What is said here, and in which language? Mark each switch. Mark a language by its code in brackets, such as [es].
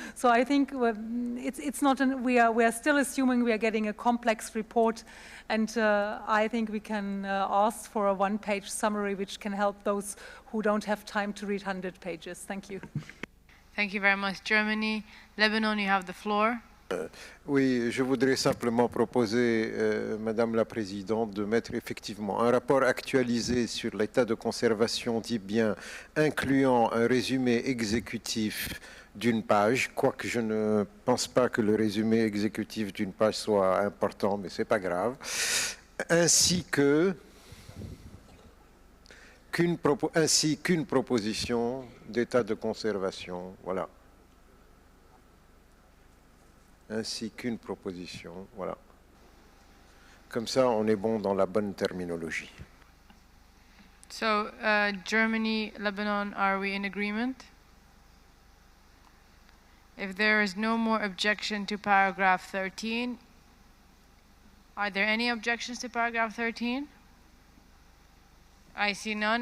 [en] So I think it's not we are still assuming we are getting a complex report, and I think we can ask for a one-page summary which can help those who don't have time to read 100 pages. Thank you. Thank you very much. Germany. Lebanon, you have the floor. [fr] Oui, je voudrais simplement proposer, Madame la Présidente, de mettre effectivement un rapport actualisé sur l'état de conservation, dit bien, incluant un résumé exécutif d'une page, quoique je ne pense pas que le résumé exécutif d'une page soit important, mais ce n'est pas grave, ainsi qu'une proposition d'état de conservation, voilà. Ainsi qu'une proposition, voilà. Comme ça, on est bon dans la bonne terminologie. [en] So, Germany, Lebanon, are we in agreement? If there is no more objection to paragraph 13, are there any objections to paragraph 13? I see none.